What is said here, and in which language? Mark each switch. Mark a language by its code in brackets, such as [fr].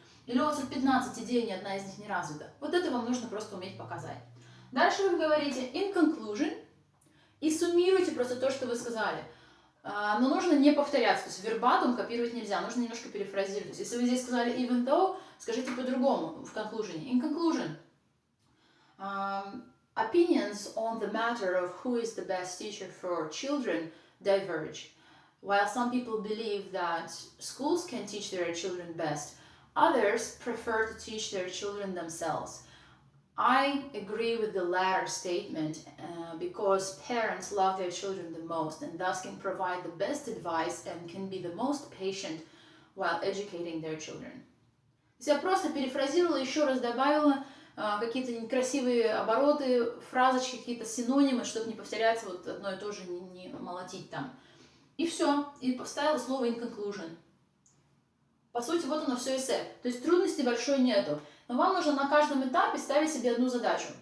[ru] Или у вас тут 15 идей, ни одна из них не развита. Вот это вам нужно просто уметь показать. Дальше вы говорите in conclusion и суммируйте просто то, что вы сказали. Но нужно не повторяться, то есть вербатум копировать нельзя, нужно немножко перефразировать. То есть если вы здесь сказали even though, скажите по-другому в conclusion. [en] In conclusion, opinions on the matter of who is the best teacher for children diverge. While some people believe that schools can teach their children best, others prefer to teach their children themselves. I agree with the latter statement because parents love their children the most and thus can provide the best advice and can be the most patient while educating their children. [ru] То есть я просто перефразировала, еще раз добавила какие-то некрасивые обороты, фразочки, какие-то синонимы, чтобы не повторяться, вот одно и то же не молотить там. И все, и поставила слово in conclusion. По сути, вот оно все эссе. То есть трудностей большой нету. Но вам нужно на каждом этапе ставить себе одну задачу.